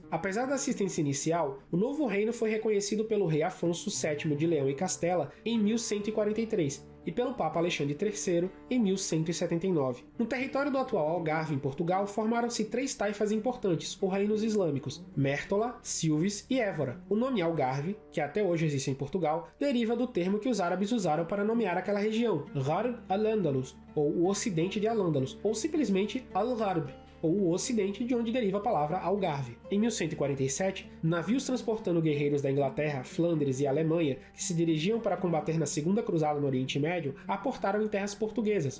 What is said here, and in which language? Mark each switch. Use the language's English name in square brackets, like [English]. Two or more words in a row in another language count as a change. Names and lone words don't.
[Portuguese] Apesar da assistência inicial, o novo reino foi reconhecido pelo rei Afonso VII de Leão e Castela em 1143 e pelo Papa Alexandre III em 1179. No território do atual Algarve, em Portugal, formaram-se três taifas importantes, ou reinos islâmicos: Mértola, Silves e Évora. O nome Algarve, que até hoje existe em Portugal, deriva do termo que os árabes usaram para nomear aquela região, Gharb al-Andalus, ou o Ocidente de Al-Andalus, ou simplesmente Al-Gharb. ou o Ocidente, de onde deriva a palavra Algarve. Em 1147, navios transportando guerreiros da Inglaterra, Flandres e Alemanha, que se dirigiam para combater na Segunda Cruzada no Oriente Médio, aportaram em terras portuguesas.